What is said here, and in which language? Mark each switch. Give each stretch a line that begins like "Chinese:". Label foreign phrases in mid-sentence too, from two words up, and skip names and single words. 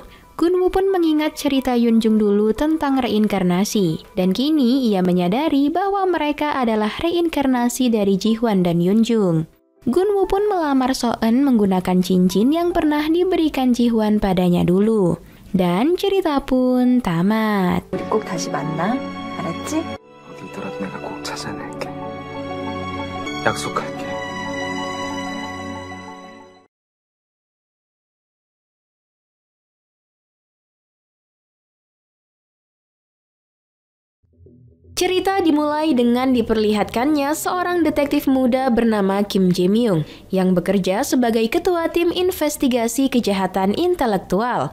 Indonesian: Gunwoo pun mengingat cerita Yoon Jung dulu tentang reinkarnasi. Dan kini ia menyadari bahwa mereka adalah reinkarnasi dari Ji Hwan dan Yoon Jung. Gunwoo pun melamar So-eun menggunakan cincin yang pernah diberikan Ji Hwan padanya dulu. Dan cerita pun tamat.
Korean: 우리 꼭 다시 만나. 알았지? 어디 있더라도 내가 꼭 찾아낼게. 약속할게.
Indonesian: Cerita dimulai dengan diperlihatkannya seorang detektif muda bernama Kim Jae Myung yang bekerja sebagai ketua tim investigasi kejahatan intelektual.